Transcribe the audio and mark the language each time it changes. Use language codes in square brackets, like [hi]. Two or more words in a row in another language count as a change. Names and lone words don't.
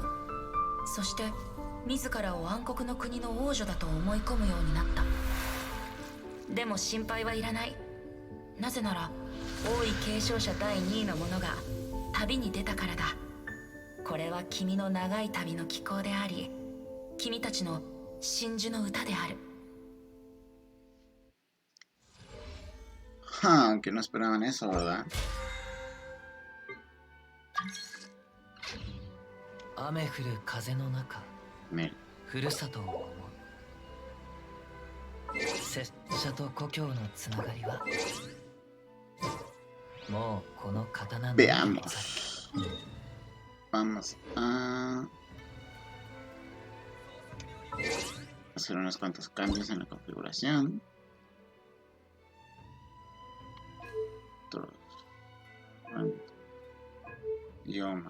[ja] そして自らを暗黒の国の王女だと思い込むようになった。でも心配はいらない。なぜなら王位継承者第2位の者が旅に出たからだ。これは君の長い旅の寄稿であり、君たちの真珠の歌である。 [es] Que no esperaban eso, ¿verdad? [ja] 雨降る風の中、ふるさとを思う。拙者と故郷のつながりはもうこの刀のみでござる。 [es] Vamos a hacer unos cuantos cambios en la configuración. Idioma.